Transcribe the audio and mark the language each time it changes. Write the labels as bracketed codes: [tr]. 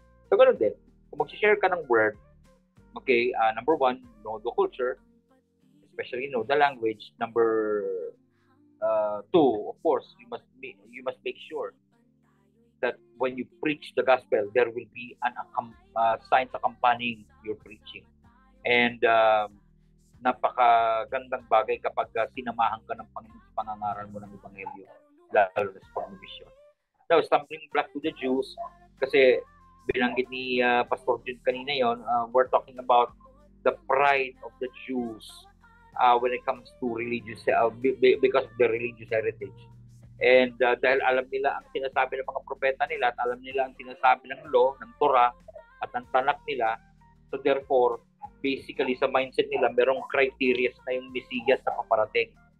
[en] So [tl] ganun din, kung mag-share ka ng word, [en] okay, number one, know the culture, especially know the language. Number two, of course, you must make sure that when you preach the gospel, there will be an signs accompanying your preaching. And [tl] napakagandang bagay kapag sinamahan ka ng Panginoon sa pangangaral mo ng Ebanghelyo, lalo na sa pagmisyon. [en] Now, stumbling block to the Jews, [tl] kasi binanggit ni Pastor Jun kanina yon, [en] we're talking about the pride of the Jews when it comes to religious, because of their religious heritage. [tl] And dahil alam nila ang sinasabi ng mga propeta nila at alam nila ang sinasabi ng law, ng Torah at ng Tanakh nila, [en] so therefore, basically [tl] sa mindset nila, merong criteria na yung Mesiyas na paparating.